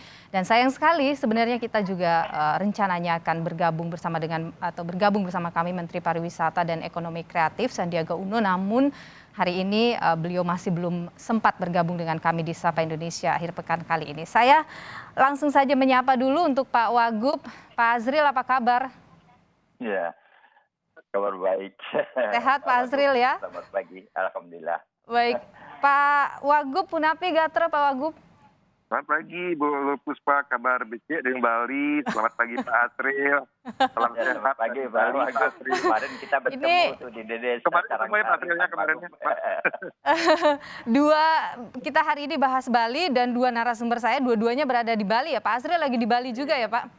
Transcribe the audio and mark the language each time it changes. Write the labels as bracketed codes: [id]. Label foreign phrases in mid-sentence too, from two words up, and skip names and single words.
[id] Dan sayang sekali sebenarnya kita juga rencananya akan bergabung bersama kami Menteri Pariwisata dan Ekonomi Kreatif Sandiaga Uno, namun hari ini beliau masih belum sempat bergabung dengan kami di Sapa Indonesia akhir pekan kali ini. Saya langsung saja menyapa dulu untuk Pak Wagub. Pak Azril, apa kabar? Ya, kabar baik. Sehat Pak Azril ya? Selamat pagi, alhamdulillah. Baik, Pak Wagub, [ban] Punapi Gatra [id] Pak Wagub. Selamat pagi Bu Puspa, kabar becek dari Bali. Selamat pagi Pak Azril. Salam Ya, sehat. selamat pagi Pak Wagub. Kemarin kita bertemu tuh di Dede. Kemarin ketemu ya Pak Azrilnya kemarin. Kita hari ini bahas Bali dan dua narasumber saya dua-duanya berada di Bali ya. Pak Azril lagi di Bali juga ya Pak?